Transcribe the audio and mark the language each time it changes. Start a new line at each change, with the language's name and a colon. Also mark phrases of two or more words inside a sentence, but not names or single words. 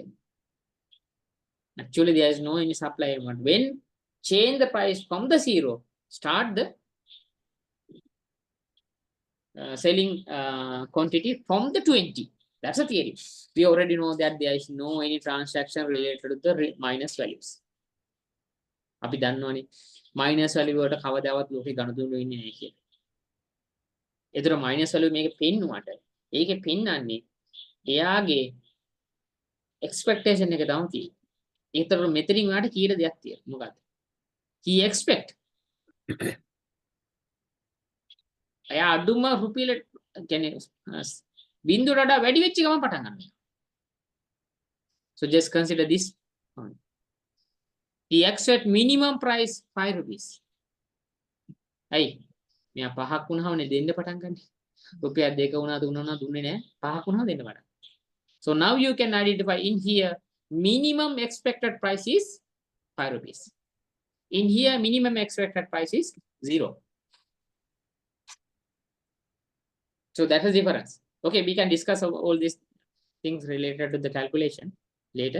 English: Actually, there is no any supply amount. When change the price from the 0, start the selling quantity from the 20. That's a theory. We already know that there is no any transaction related to the minus values.
Sinhala: අපි දන්නවනේ
English: minus value
Sinhala: වලට කවදාවත් ලෝකේ ගණතුණු වෙන්නේ නැහැ කියලා. ඒතර
English: minus value
Sinhala: මේක පෙන්නුවට ඒකේ පෙන්වන්නේ එයාගේ expectation එක තමයි තියෙන්නේ. ඒතර මෙතනින් උනාට කීයට දෙයක් තියෙනවා.
English: මොකද්ද? He expect.
Sinhala: එයා අඩුම රුපියල කියන්නේ බින්දුවට වඩා වැඩි වෙච්ච ගමන් පටන් ගන්නවා.
English: So just consider this point. He expect minimum price 5 rupees.
Sinhala: Hey, මෙයා පහක් වුණාමනේ දෙන්න පටන් ගන්න. රුපියල් 2 වුණා 3 වුණා දුන්නේ නැහැ. පහක් වුණාම දෙන්න පටන්.
English: So now you can identify in here minimum expected price is 5 rupees. In here minimum expected price is 0. So that is difference. Okay, we can discuss all these things related to the calculation later.